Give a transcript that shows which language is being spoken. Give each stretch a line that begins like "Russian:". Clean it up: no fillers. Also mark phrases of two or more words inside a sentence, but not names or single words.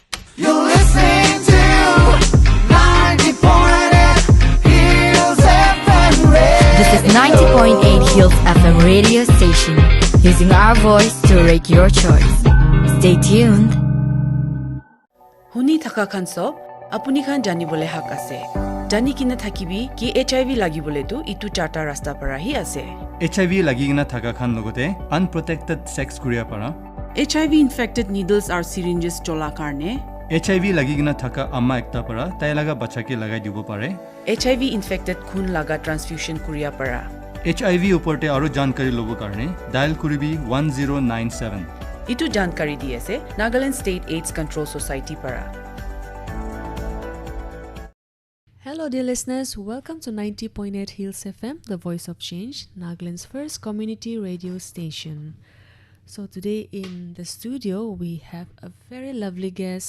English: You're listening to 90.8 Hills FM Radio. This is 90.8 Hills FM radio station, using our voice to rate your choice. Stay tuned.
Naga Pidgin: Huni thaka khanso apuni khan jani bole hak ase. Jani kina thakibi ki HIV lagi bole tu itu charta rasta para hi ase. HIV lagi gina thaka khan logote
English: unprotected sex
Naga Pidgin: kuria para.
English: HIV infected needles or syringes chola karne.
Naga Pidgin: HIV lagi gina thaka amma ekta para tai laga bacha ke lagai dibo pare.
English: HIV infected
Naga Pidgin: khun laga transfusion kuria para. HIV uporte aro jankari lobo karne dial kuribi 1097. Itu jankari di ase Nagaland State AIDS Control Society para.
English: Hello dear listeners, welcome to 90.8 Hills FM, the voice of change, Nagaland's first community radio station. So today in the studio we have a very lovely guest.